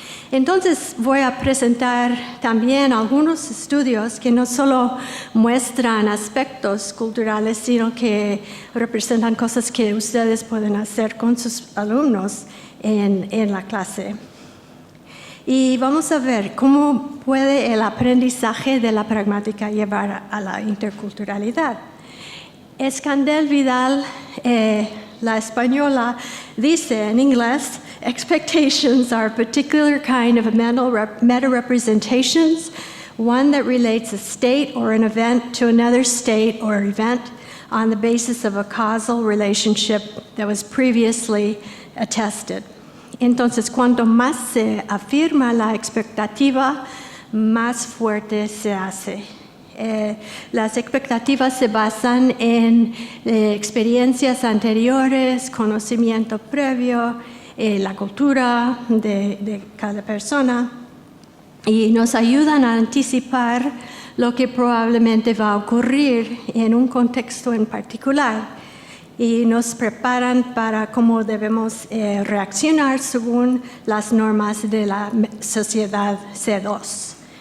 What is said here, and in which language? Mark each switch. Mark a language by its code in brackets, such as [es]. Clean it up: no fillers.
[es] Entonces voy a presentar también algunos estudios que no solo muestran aspectos culturales, sino que representan cosas que ustedes pueden hacer con sus alumnos en la clase. Y vamos a ver cómo puede el aprendizaje de la pragmática llevar a la interculturalidad. [en] Scandell Vidal, [es] la española, dice en inglés, [en] expectations are a particular kind of meta-representations, one that relates a state or an event to another state or event on the basis of a causal relationship that was previously attested. [es] Entonces, cuanto más se afirma la expectativa, más fuerte se hace. Las expectativas se basan en experiencias anteriores, conocimiento previo, la cultura de cada persona, y nos ayudan a anticipar lo que probablemente va a ocurrir en un contexto en particular y nos preparan para cómo debemos reaccionar según las normas de la sociedad C2.